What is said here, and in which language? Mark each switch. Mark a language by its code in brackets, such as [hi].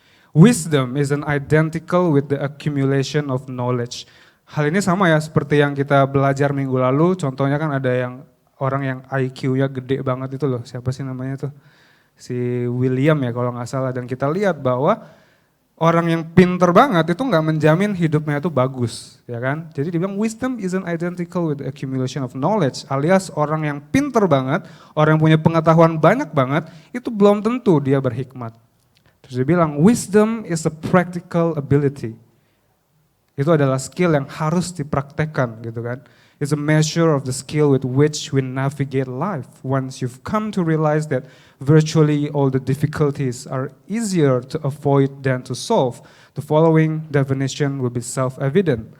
[en] Wisdom is an identical with the accumulation of knowledge. [id] Hal ini sama ya seperti yang kita belajar minggu lalu, contohnya kan ada yang orang yang IQ-nya gede banget itu loh, siapa sih namanya tuh? Si William ya kalau nggak salah, dan kita lihat bahwa orang yang pinter banget itu nggak menjamin hidupnya itu bagus, ya kan? Jadi dia bilang [en] wisdom is an identical with the accumulation of knowledge, [id] alias orang yang pinter banget, orang yang punya pengetahuan banyak banget, itu belum tentu dia berhikmat. Terus dia bilang, [en] wisdom is a practical ability. [id] Itu adalah skill yang harus dipraktekkan gitu kan. [en] It's a measure of the skill with which we navigate life. Once you've come to realize that virtually all the difficulties are easier to avoid than to solve, the following definition will be self-evident.